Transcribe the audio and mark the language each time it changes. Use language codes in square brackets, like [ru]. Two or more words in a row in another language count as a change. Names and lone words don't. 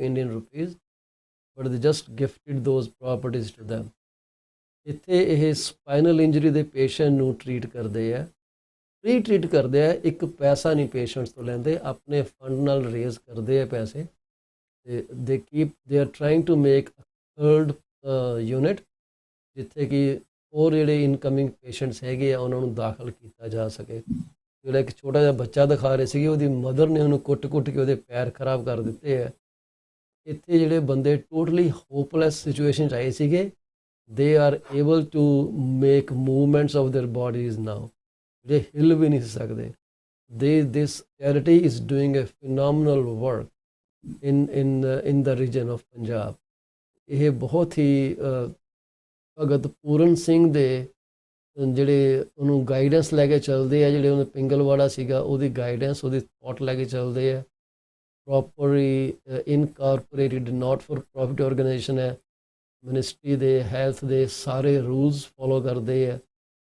[en] Indian rupees but they just gifted those properties to them [pa] ਇੱਥੇ ਇਹ [en] spinal injury [pa] ਦੇ ਪੇਸ਼ੈਂਟ ਨੂੰ ਟ੍ਰੀਟ ਕਰਦੇ ਆ [en] free treat [pa] ਕਰਦੇ ਆ ਇੱਕ ਪੈਸਾ ਨਹੀਂ ਪੇਸ਼ੈਂਟਸ ਤੋਂ ਲੈਂਦੇ ਆਪਣੇ ਫੰਡ ਨਾਲ ਰੇਜ਼ ਕਰਦੇ ਆ ਪੈਸੇ ਤੇ [en] they are trying to make third unit [pa] ਜਿੱਥੇ ਕਿ ਹੋਰ ਜਿਹੜੇ [en] incoming patients [pa] ਹੈਗੇ ਆ ਉਹਨਾਂ ਨੂੰ ਦਾਖਲ ਕੀਤਾ ਜਾ ਸਕੇ ਜਿਹੜਾ ਇੱਕ ਛੋਟਾ ਜਿਹਾ ਬੱਚਾ ਦਿਖਾ ਰਹੇ ਸੀਗੇ ਉਹਦੀ ਮਦਰ ਨੇ ਉਹਨੂੰ ਕੁੱਟ ਕੇ ਉਹਦੇ ਪੈਰ ਖਰਾਬ ਕਰ ਦਿੱਤੇ ਆ ਇੱਥੇ ਜਿਹੜੇ ਬੰਦੇ [en] totally hopeless situation [pa] 'ਚ ਆਏ ਸੀਗੇ [en] they are able to make movements of their bodies now they [pa] ਹਿੱਲ ਵੀ ਨਹੀਂ ਸਕਦੇ [en] this charity is doing a phenomenal work in the region of Punjab [pa] ਇਹ ਬਹੁਤ ਹੀ ਭਗਤ ਪੂਰਨ ਸਿੰਘ ਦੇ ਜਿਹੜੇ ਉਹਨੂੰ ਗਾਈਡੈਂਸ ਲੈ ਕੇ ਚੱਲਦੇ ਆ ਜਿਹੜੇ ਉਹਨੇ ਪਿੰਗਲਵਾੜਾ ਸੀਗਾ ਉਹਦੀ ਗਾਈਡੈਂਸ ਉਹਦੀ ਥਾਟ ਲੈ ਕੇ ਚੱਲਦੇ ਆ [en] properly incorporated not for profit organization [pa] ਹੈ ਮਿਨਿਸਟਰੀ ਦੇ ਹੈਲਥ ਦੇ ਸਾਰੇ [en] rules follow [pa] ਕਰਦੇ ਆ